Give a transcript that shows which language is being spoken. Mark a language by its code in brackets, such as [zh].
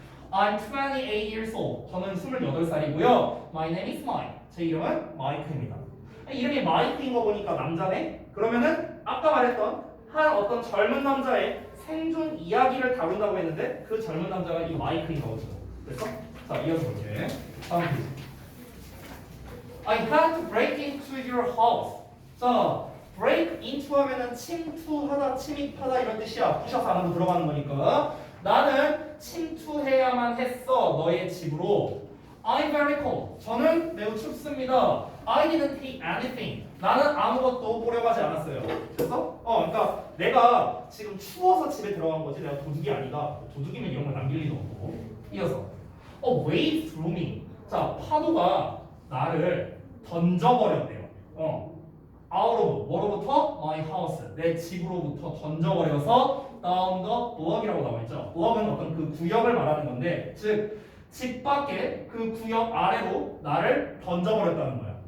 [en] I'm 28 years old. [ko] 저는 28살이고요. [en] My name is Mike. [ko] 제 이름은 마이크입니다. 이름이 마이크인 거 보니까 남자네? 그러면은 아까 말했던 한 어떤 젊은 남자의 생존 이야기를 다룬다고 했는데 그 젊은 남자가 이 마이크인 거죠. 그래서 자, 이어서 볼게. 다음 페이지. [en] I had to break into your house. [ko] 자, break into 하면은 침투하다, 침입하다 이런 뜻이야. 부셔서 안으로 들어가는 거니까. 나는 침투해야만 했어. 너의 집으로. [en] I'm very cold. [ko] 저는 매우 춥습니다. [en] I didn't take anything. [ko] 나는 아무것도 보려고 하지 않았어요. 됐어? 그러니까 내가 지금 추워서 집에 들어간 거지 내가 도둑이 아니다. 도둑이면 이런 걸 남길 리도 없고. 이어서 [en] A wave threw me. [ko] 자, 파도가 나를 던져버렸대요. [en] out of [ko] 뭐로부터? [en] My house. [ko] 내 집으로부터 던져버려서 [en] down the block [ko] 이라고 나와있죠. block은 어떤 그 구역을 말하는 건데 즉 집 밖에 그 구역 아래로 나를 던져버렸다는 거야.